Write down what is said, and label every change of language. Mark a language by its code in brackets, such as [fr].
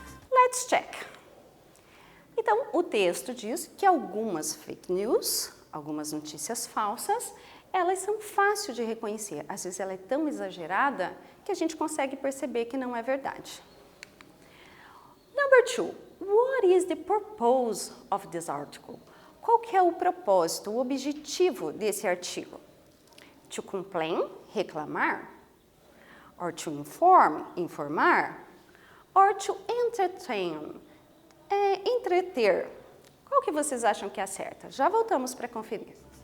[en] Let's check. [pt] Então, o texto diz que algumas fake news, algumas notícias falsas, elas são fáceis de reconhecer. Às vezes ela é tão exagerada que a gente consegue perceber que não é verdade. [en] Number 2. What is the purpose of this article? [pt] Qual que é o propósito, o objetivo desse artigo? [en] To complain, reclamar? Or to inform, informar? Or to entertain, entreter. [pt] Qual que vocês acham que é a certa? Já voltamos para conferir.